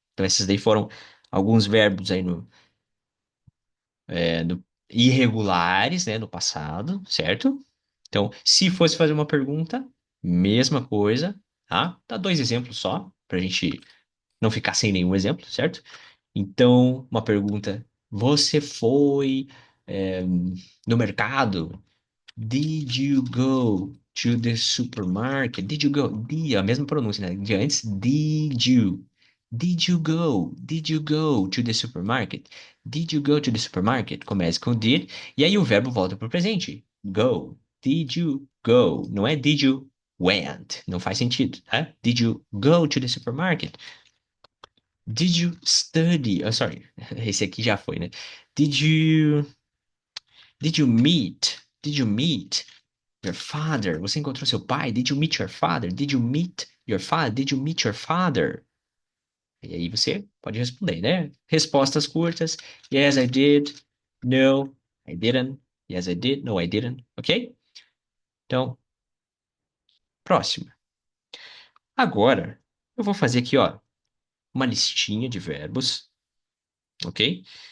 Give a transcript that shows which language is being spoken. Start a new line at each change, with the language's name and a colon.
Portuguese: Então, esses daí foram alguns verbos aí no irregulares, né, no passado, certo? Então, se fosse fazer uma pergunta, mesma coisa, tá? Dá dois exemplos só, pra gente não ficar sem nenhum exemplo, certo? Então, uma pergunta: você foi, no mercado?
English: Did you go to the supermarket? Did you go?
Portuguese: A mesma pronúncia, né? De antes,
English: did you? Did you go? Did you go to the supermarket? Did you go to the supermarket?
Portuguese: Começa com did, e aí o verbo volta para o presente. Go.
English: Did you go?
Portuguese: Não é
English: did you went.
Portuguese: Não faz sentido, tá?
English: Did you go to the supermarket? Did you study? Oh, sorry,
Portuguese: esse aqui já foi, né?
English: Did you did you meet? Did you meet your father?
Portuguese: Você encontrou seu pai?
English: Did you meet your father? Did you meet your father? Did you meet your father?
Portuguese: E aí você pode responder, né? Respostas curtas.
English: Yes, I did. No, I didn't. Yes, I did. No, I didn't. Ok?
Portuguese: Então, próxima. Agora, eu vou fazer aqui, ó, uma listinha de verbos, ok?